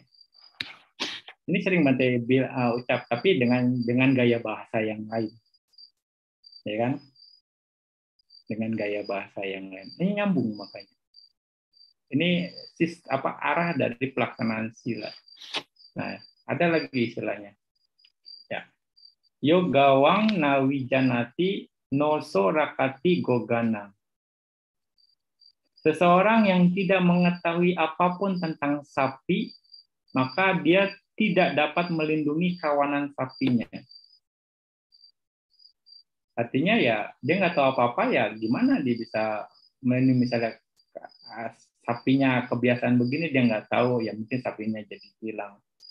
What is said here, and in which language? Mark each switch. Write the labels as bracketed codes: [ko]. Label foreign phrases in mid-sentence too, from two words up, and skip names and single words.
[id] Ini sering Bante ucap, tapi dengan gaya bahasa yang lain, ya kan? Dengan gaya bahasa yang lain. Ini nyambung makanya. Ini arah dari pelaksanaan sila. Nah, ada lagi istilahnya. Ya. [pi] Yogawang nawijanati noso rakati gogana. [id] Seseorang yang tidak mengetahui apapun tentang sapi, maka dia tidak dapat melindungi kawanan sapinya. Artinya ya, dia nggak tahu apa-apa ya, gimana dia bisa melindungi, misalnya sapinya kebiasaan begini, dia nggak tahu, ya mungkin sapinya jadi hilang.